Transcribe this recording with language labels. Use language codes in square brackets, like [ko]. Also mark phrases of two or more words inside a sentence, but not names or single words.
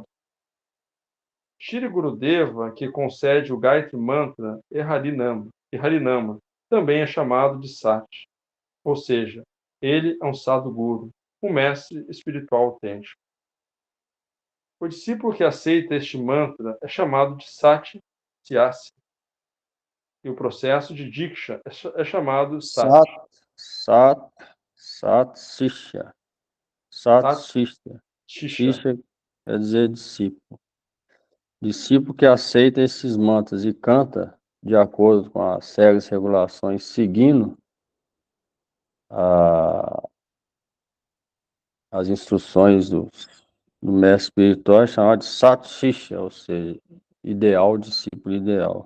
[pt] Shri Gurudeva, que concede o Gayatri Mantra e Harinama, também é chamado de Sat, ou seja, ele é um Sadguru, um mestre espiritual autêntico. O discípulo que aceita este mantra é chamado de [sa] Sat Syasya, [pt] e o processo de Diksha é chamado Sat. Sishya. Shishya quer dizer discípulo. Discípulo que aceita esses mantras e canta de acordo com as regras e regulações, seguindo as instruções do mestre espiritual, é chamado de [sa] Sat Shishya, [pt] ou seja, ideal, discípulo ideal.